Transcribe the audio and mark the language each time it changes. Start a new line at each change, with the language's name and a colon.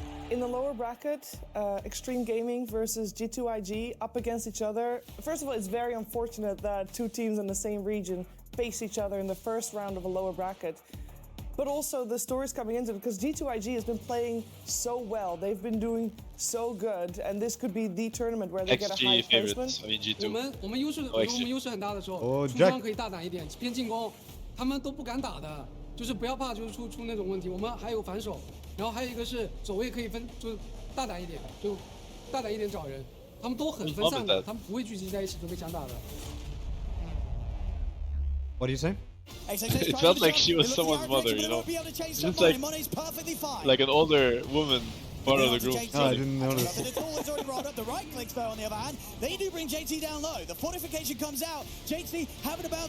English: In the lower bracket, Extreme Gaming versus G2IG up against each other. First of all, it's very unfortunate that 2 teams in the same region face each other in the first round of a lower bracket. But also the stories coming into it, because G2IG has been playing so well. They've been doing so good, and this could be the tournament where they get a high XG placement. favorites. I mean G2.
Chinese: 我们优势，我觉得我们优势很大的时候，出 Jack 装可以大胆一点，偏进攻，他们都不敢打的，就是不要怕，就是出那种问题。我们还有反手，然后还有一个是走位可以分，就是大胆一点，就大胆一点找人。他们都很分散的，他们不会聚集在一起准备强打的。
English: What do you say? It felt like she was someone's mother, you know? Just like an older woman part of the group. Oh, I didn't notice. The right clicks though on the other hand. They do bring JT down low. The fortification comes out. JT having about